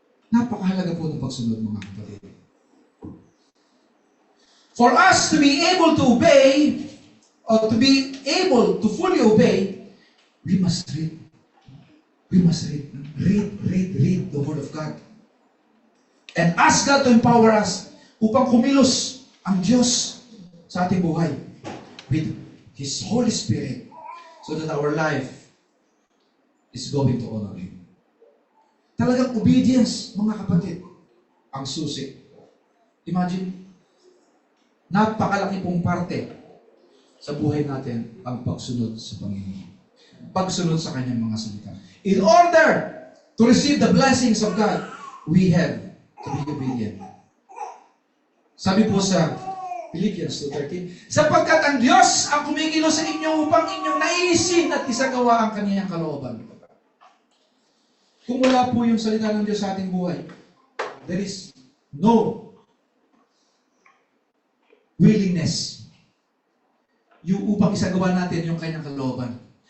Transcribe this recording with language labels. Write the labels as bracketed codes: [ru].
[tl] Napakahalaga po ng pagsunod, mga kapatid. [en] For us to be able to obey, or to be able to fully obey, we must read. We must read. Read the Word of God. And ask God to empower us [tl] upang kumilos ang Diyos sa ating buhay [en] with His Holy Spirit so that our life is going to honor Him. [tl] Talagang obedience, mga kapatid, ang susi. Imagine, napakalaki pong parte sa buhay natin ang pagsunod sa Panginoon. Pagsunod sa Kanyang mga salita. [en] In order to receive the blessings of God, we have to be obedient. [tl] Sabi po sa Philippians 2:13, sapagkat ang Diyos ang kumikilos sa inyo upang inyong naisin at isagawa ang Kanyang kalooban. Kung wala po yung salita ng Diyos sa ating buhay, [en] there is no willingness [tl] yung upang isagawa natin yung Kanyang kalooban.